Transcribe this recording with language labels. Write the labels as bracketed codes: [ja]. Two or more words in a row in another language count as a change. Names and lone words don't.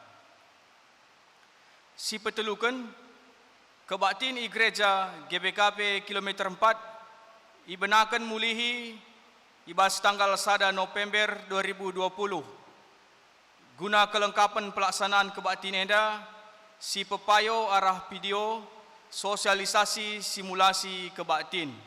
[btx] Si petelukan kebatin i gereja GBKP kilometer 4 ibenakan mulihi ibas tanggal 1 November 2020. Guna kelengkapan pelaksanaan kebatin enda, si pepayo arah video sosialisasi simulasi kebatin.